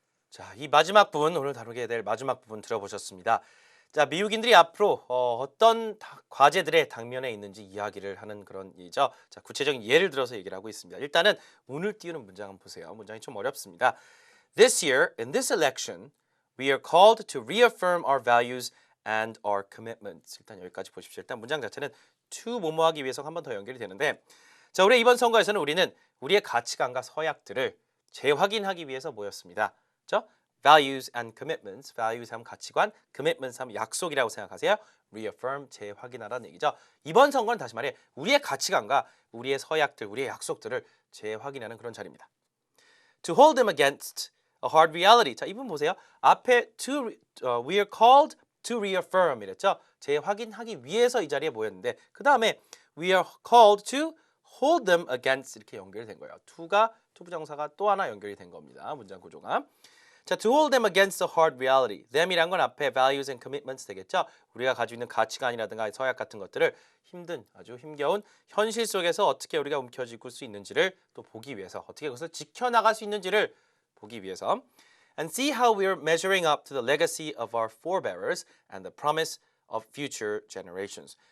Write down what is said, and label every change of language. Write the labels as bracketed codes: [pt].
[ko] 자, 이 마지막 부분, 오늘 다루게 될 마지막 부분 들어보셨습니다. 자, 미국인들이 앞으로 어떤 과제들의 당면에 있는지 이야기를 하는 그런 얘기죠. 자, 구체적인 예를 들어서 얘기를 하고 있습니다. 일단은 운을 띄우는 문장 한번 보세요. 문장이 좀 어렵습니다. [en] This year, in this election, we are called to reaffirm our values and our commitments. [ko] 일단 여기까지 보십시오. 일단 문장 자체는 to 뭐뭐하기 위해서 한 번 더 연결이 되는데, 자, 우리 이번 선거에서는 우리는 우리의 가치관과 서약들을 재확인하기 위해서 모였습니다. 그렇죠? [en] Values and commitments. [ko] Values 하면 가치관, commitments 하면 약속이라고 생각하세요. Reaffirm, 재확인하라는 얘기죠. 이번 선거는 다시 말해 우리의 가치관과 우리의 서약들, 우리의 약속들을 재확인하는 그런 자리입니다. [en] To hold them against a hard reality. [ko] 자, 이분 보세요. 앞에 [en] we are called to reaffirm [ko] 이랬죠. 재확인하기 위해서 이 자리에 모였는데 그 다음에 [en] we are called to hold them against [ko] 이렇게 연결된 거예요. to가 투부정사가 또 하나 연결이 된 겁니다. 문장 구조가. [en] 자, to hold them against a hard reality. [ko] them이란 건 앞에 values and commitments 되겠죠. 우리가 가지고 있는 가치관이라든가 서약 같은 것들을 아주 힘겨운 현실 속에서 어떻게 우리가 움켜쥐고 수 있는지를 또 보기 위해서 어떻게 그것을 지켜나갈 수 있는지를 보기 위해서 [en] and see how we are measuring up to the legacy of our forebears and the promise of future generations.